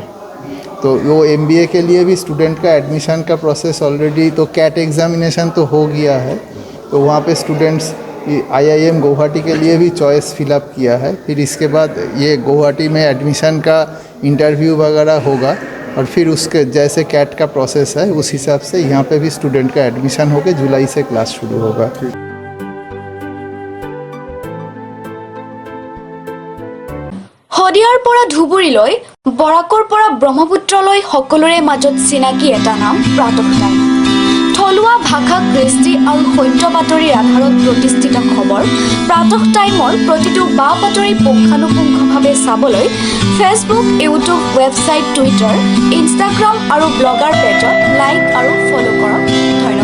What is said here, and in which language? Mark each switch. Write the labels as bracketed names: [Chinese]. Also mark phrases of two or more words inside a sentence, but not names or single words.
[Hindi] तो वो MBA के लिए भी स्टूडेंट का एडमिशन का प्रोसेस ऑलरेडी, तो कैट एग्जामिनेशन तो हो गया है, तो वहाँ पे स्टूडेंट्स IIM गुवाहाटी के लिए भी [English] choice fill-up [Hindi] किया है। फिर इसके बाद ये गुवाहाटी में एडमिशन का इंटरव्यू वगैरह होगा, और फिर उसके जैसे कैट का प्रोसेस है उस हिसाब से यहाँ पे भी स्टूडेंट का एडमिशन होकर जुलाई से क्लास शुरू होगा। [Assamese] শদিয়াৰ পৰা ধুবুৰীলৈ, বৰাকৰ পৰা ব্ৰহ্মপুত্ৰলৈ সকলোৰে মাজত চিনাকি এটা নাম প্ৰাতঃ টাইম। থলুৱা ভাষা, কৃষ্টি আৰু সত্য বাতৰিৰ আধাৰত প্ৰতিষ্ঠিত খবৰ প্ৰাতঃ টাইমৰ প্ৰতিটো বা বাতৰি পুংখানুপুংখভাৱে চাবলৈ ফেচবুক, ইউটিউব, ৱেবছাইট, টুইটাৰ, ইনষ্টাগ্ৰাম আৰু ব্লগাৰ পেজত লাইক আৰু ফ'ল' কৰক।